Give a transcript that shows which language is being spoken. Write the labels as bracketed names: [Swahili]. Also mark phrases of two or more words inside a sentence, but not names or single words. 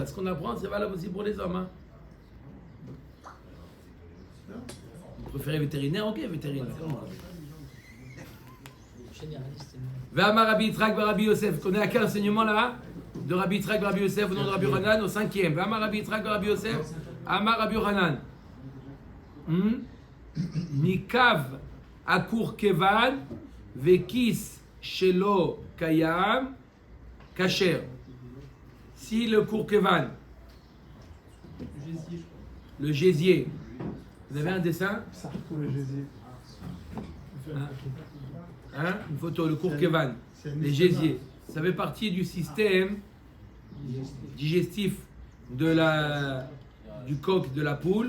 [French] Ce qu'on apprend, c'est valable aussi pour les hommes. Hein. Vous préférez vétérinaire? Ok, vétérinaire. [Hebrew] ואמר רבי יצחק רבי יוסף. [French] On est à quel enseignement là? De Rabbi Yitzhak Rabbi Yosef au nom de Rabbi Yochanan au cinquième. [Hebrew] ואמר רבי יצחק רבי יוסף. אמר רבי יוחנן. ניקב הכורכבן וכיס שלו קיים כשר. [French] Si le kourkevan, le gésier, vous avez un dessin? Ça, le gésier. Hein? Une photo, le kourkevan, les gésiers. Ça fait partie du système digestif du coq de la poule.